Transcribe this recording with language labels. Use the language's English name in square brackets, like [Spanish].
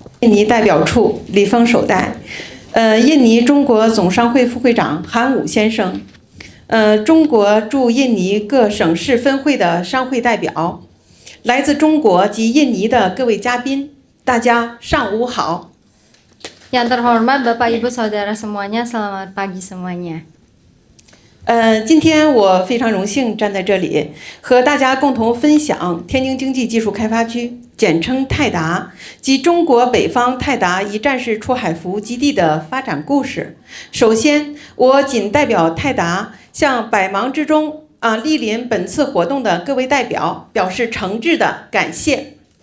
[Chinese] 印尼代表处李峰首代，印尼中国总商会副会长韩武先生，中国驻印尼各省市分会的商会代表，来自中国及印尼的各位嘉宾，大家上午好。 [Indonesian] Yang terhormat Bapak Ibu Saudara semuanya, selamat pagi semuanya. [Chinese] 今天我非常荣幸站在这里，和大家共同分享天津经济技术开发区，简称泰达及中国北方泰达一站式出海服务基地的发展故事。首先，我仅代表泰达向百忙之中莅临本次活动的各位代表表示诚挚的感谢。